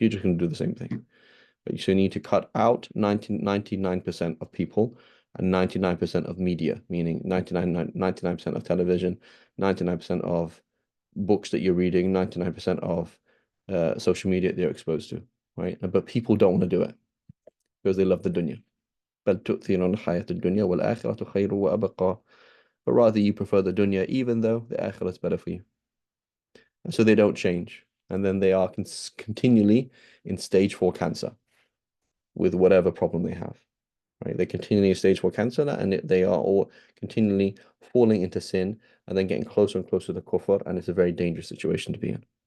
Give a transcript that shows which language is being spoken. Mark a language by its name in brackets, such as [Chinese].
[English] You're just going to do the same thing. But you need to cut out 99% of people and 99% of media, meaning 99% of television, 99% of books that you're reading, 99% of social media that you're exposed to, right? But people don't want to do it because they love the dunya. [Arabic] بل تؤثرون الحياة الدنيا والآخرة خير وأبقى. [English] But rather you prefer the dunya, even though the akhirah is better for you. And so they don't change. And then they are continually in stage 4 cancer with whatever problem they have. Right? They're continually in stage 4 cancer, and they are all continually falling into sin and then getting closer and closer to kufr, and it's a very dangerous situation to be in.